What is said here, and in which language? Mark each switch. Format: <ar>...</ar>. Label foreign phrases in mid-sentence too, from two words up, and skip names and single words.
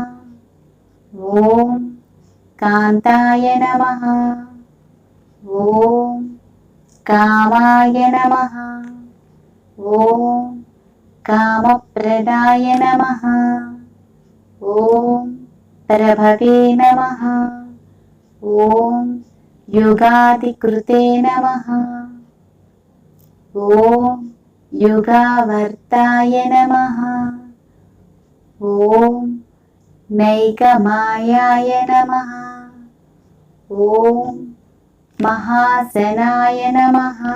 <sa>ॐ कान्ताय नमः। ॐ कामाय नमः। ॐ कामप्रदाय नमः। ॐ प्रभवे नमः। ఓం యుగాదికృతే నమః. ఓం యుగావర్తాయ నమః. ఓం నైకమాయాయ నమః. ఓం మహాసనాయ నమః.</sa>